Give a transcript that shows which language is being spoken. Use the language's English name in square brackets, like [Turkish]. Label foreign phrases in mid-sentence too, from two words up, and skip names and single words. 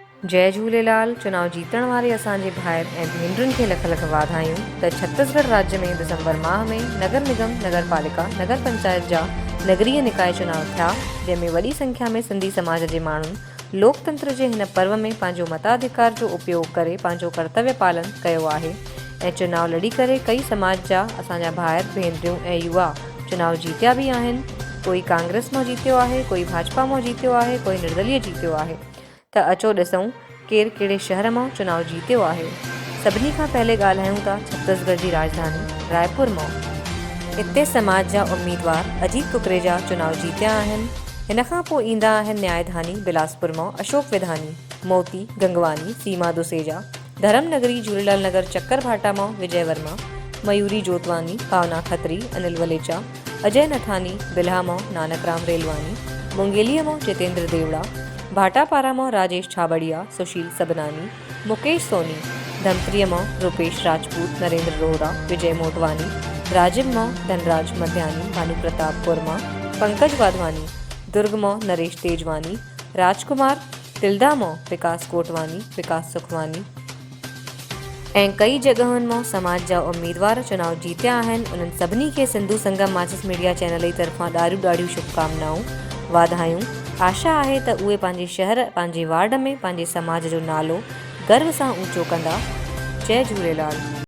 [Sindhi] जय झूलेलाल। चुनाव जीतण वारे असांजे भाइर ऐं भेनरुनि खे लख लख वाधायूं त छत्तीसगढ़ राज्य में दिसंबर माह में नगर निगम, नगर पालिका, नगर पंचायत जा नगरीय निकाय चुनाव थिया, जंहिंमें वॾी संख्या में सिंधी समाज जे माण्हुनि लोकतंत्र जे हिन पर्व में पंहिंजो मताधिकार जो उपयोग करे पंहिंजो कर्तव्य पालन कयो आहे ऐं चुनाव लड़ी करे कई समाज जा असांजा भाइर भेनरियूं ऐं युवा चुनाव जीतिया बि आहिनि। कोई कांग्रेस मां जीतियो आहे, कोई भाजपा मां जीतियो आहे, कोई निर्दलीय जीतियो आहे। त अचो ॾिसूं केरु कहिड़े शहर मां चुनाव जीतियो आहे। सभिनी खां पहले ॻाल्हायूं था छत्तीसगढ़ जी राजधानी रायपुर मां। हिते समाज जा उम्मीदवार अजीत कुकरेजा चुनाव जीतिया आहिनि। हिन खां पोइ ईंदा आहिनि न्यायधानी बिलासपुर मां अशोक विधानी, मोती गंगवानी, सीमा दुसेजा, धर्मनगरी झूलेलाल नगर चक्कर भाटा मां विजय वर्मा, मयूरी जोतवानी, भावना खत्री, अनिल वलेचा, अजय नथानी, बिल्हा मां नानक राम रेलवानी, मुंगेलीअ मां जितेंद्र देवड़ा, भाटापारा मां राजेश छाबड़िया, सुशील सबनानी, मुकेश सोनी, धमतरीअ मां रुपेश राजपूत, नरेंद्र रोहरा, विजय मोटवानी, राजिम मां धनराज मध्यानी, भानु प्रतापपुर मां पंकज वाधवानी, दुर्ग मां नरेश तेजवानी, राजकुमार, तिल्दा मां विकास कोटवानी, विकास सुखवानी ऐं कई जॻहुनि मां समाज जा उम्मीदवार चुनाव जीतिया आहिनि। उन्हनि सभिनी खे सिंधु संगम माचिस मीडिया चैनल जी तरफ़ां ॾाढियूं शुभकामनाऊं, वाधायूं। आशा आहे त उहे पंहिंजे शहर, पंहिंजे वार्ड में पंहिंजे समाज जो नालो गर्व सां ऊचो कंदा। जय झूलेलाल।